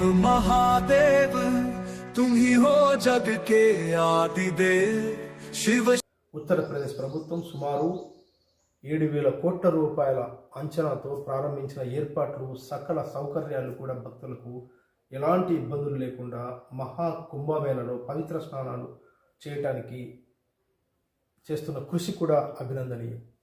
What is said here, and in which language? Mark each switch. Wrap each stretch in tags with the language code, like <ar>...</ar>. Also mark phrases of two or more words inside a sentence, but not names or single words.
<hi>महादेव तुम ही हो जग के आदि देव शिव.</hi> <te>ఉత్తరప్రదేశ్ ప్రభుత్వం సుమారు 7,000 కోట్ల రూపాయల అంచనాతో ప్రారంభించిన ఏర్పాట్లు, సకల సౌకర్యాలు కూడా భక్తులకు ఎలాంటి ఇబ్బందులు లేకుండా మహా కుంభమేళలో పవిత్ర స్నానాలు చేయటానికి చేస్తున్న కృషి కూడా అభినందనీయం.</te>